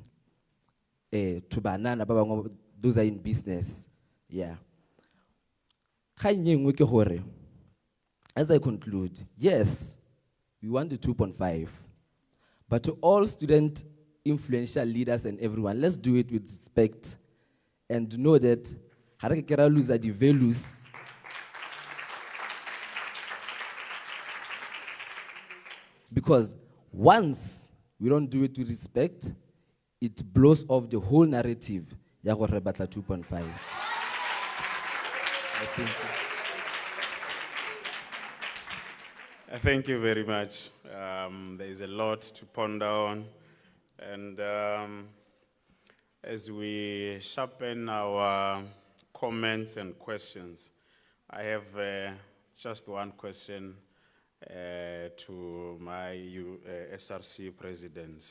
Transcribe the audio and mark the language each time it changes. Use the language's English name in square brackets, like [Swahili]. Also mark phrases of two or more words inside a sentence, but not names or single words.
[English] To banana, those are in business. Yeah. As I conclude, yes, we want the 2.5. But to all students influential leaders and everyone. Let's do it with respect and know that [Tswana] ha re ke ra [English] lose the values. Because once we don't do it with respect, it blows off the whole narrative. [Tswana] Ya gore re batla 2.5. [English] Thank you very much. There is a lot to ponder on. And as we sharpen our comments and questions, I have just one question to my SRC presidents.